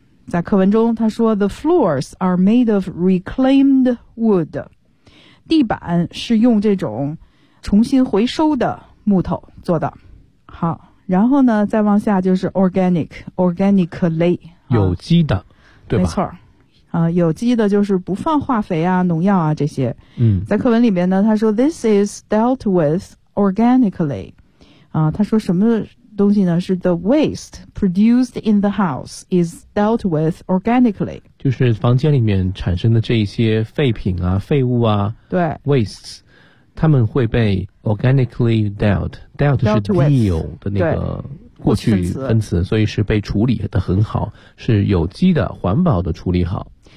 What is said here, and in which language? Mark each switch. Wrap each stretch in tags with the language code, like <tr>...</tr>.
<zh>在课文中他说</zh> <en>The floors are made of reclaimed wood，</en> <zh>地板是用这种重新回收的木头做的。好，然后呢再往下就是 organic， organically 有机的、啊、对吧，没错、有机的就是不放化肥啊农药啊这些。嗯，在课文里面呢他说</zh> <en>This is dealt with organically、</en> <zh>他说什么东西呢，是</zh> <en>the waste produced in the house is dealt with organically，</en> <zh>就是房间里面产生的这一些废品啊废物啊，对 wastes， 他们会被 organically dealt， dealt 是 deal 的那个过去分词，所以是被处理的很好，是有机的环保的处理好，</zh>